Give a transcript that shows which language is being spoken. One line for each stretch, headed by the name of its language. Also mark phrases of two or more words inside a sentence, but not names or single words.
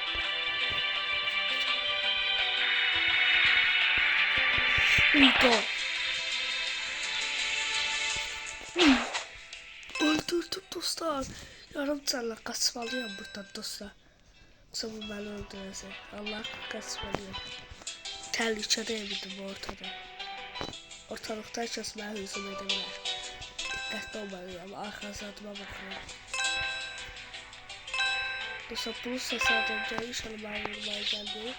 Turkish: İntikam. Öldürdüm dostlar. Yarım canla kaçmalıyım buradan dostlar. Yoksa bu beni öldürəcək. Allah kaçmalıyım.
Azerbaijani: Təhlükədəyim ortada. Ortalıqda heç kəs mənə hücum edə bilər. Diqqətli olmalıyım. Arxazadıma baxıram. Dostlar bunu səslədim gəlir. İnşallah mənə vurmaya gəldi.